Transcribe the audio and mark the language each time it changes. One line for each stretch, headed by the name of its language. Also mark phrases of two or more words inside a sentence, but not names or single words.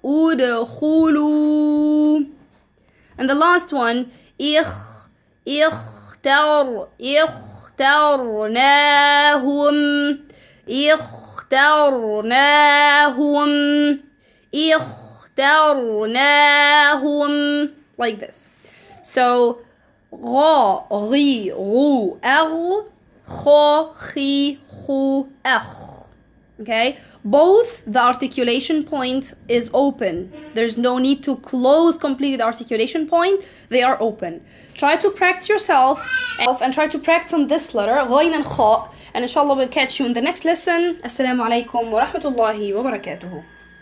Arabic: ادخلوا.
English: And the last one, اخترناهم like this.
Arabic: So غا غي غو أغ خو خي خو أخ.
English: Okay, both the articulation point is open. There's no need to close completely the articulation point. They are open. Try to practice yourself and try to practice on this letter غين and خاء, and inshallah we'll catch you in the next lesson.
Arabic: السلام عليكم و رحمة الله و بركاته.